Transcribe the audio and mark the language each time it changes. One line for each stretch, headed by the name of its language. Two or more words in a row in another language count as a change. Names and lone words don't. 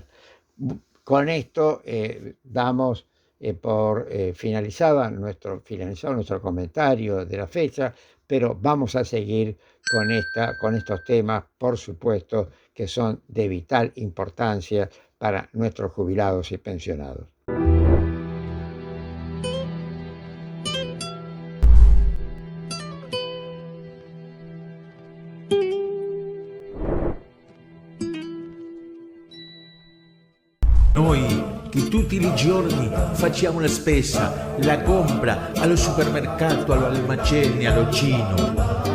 Spanish: Con esto damos por finalizado nuestro comentario de la fecha, pero vamos a seguir con estos temas, por supuesto, que son de vital importancia para nuestros jubilados y pensionados.
Italian: Noi che tutti i giorni facciamo la spesa,
Spanish: la compra
Italian: allo supermercato, all'almacene, allo Cino.